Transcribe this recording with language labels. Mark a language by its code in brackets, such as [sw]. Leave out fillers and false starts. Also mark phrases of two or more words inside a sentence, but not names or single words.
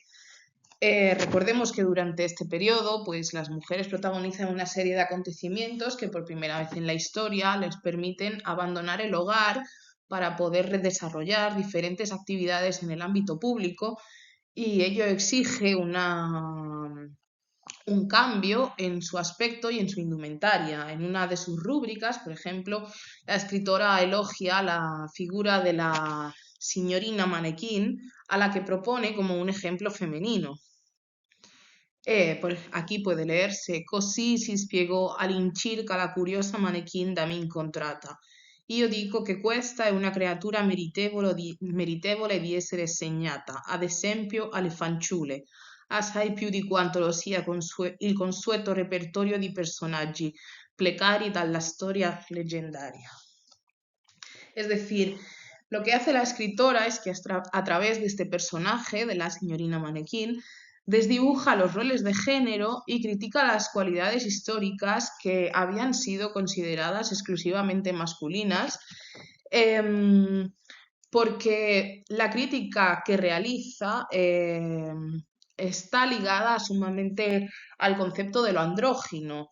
[es] Recordemos que durante este periodo, pues las mujeres protagonizan una serie de acontecimientos que por primera vez en la historia les permiten abandonar el hogar para poder desarrollar diferentes actividades en el ámbito público, y ello exige un cambio en su aspecto y en su indumentaria. En una de sus rúbricas, por ejemplo, la escritora elogia la figura de la signorina manequín, a la que propone como un ejemplo femenino. Aquí puede leerse: [it] così si spiegò all'incirca la curiosa manequin da me incontrata. Io dico che questa è una creatura meritevole di essere segnata, ad esempio alle fanciulle, assai più di quanto lo sia il consueto repertorio di personaggi precari dalla storia leggendaria. [es] Es decir, lo que hace la escritora es que a través de este personaje, de la signorina manequín, desdibuja los roles de género y critica las cualidades históricas que habían sido consideradas exclusivamente masculinas, porque la crítica que realiza está ligada sumamente al concepto de lo andrógino.